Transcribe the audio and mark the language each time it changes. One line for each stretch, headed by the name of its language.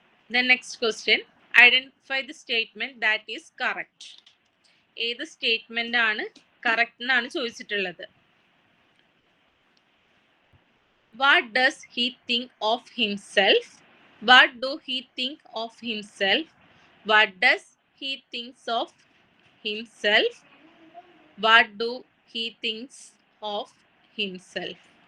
English: The next question, identify the statement that is correct.
Malayalam: ഏത് statement ആണ് correct എന്നാണ് ചോദിച്ചിട്ടുള്ളത്.
English: What does he think of himself? What do he think of himself? What does he thinks of himself? What do he thinks of himself?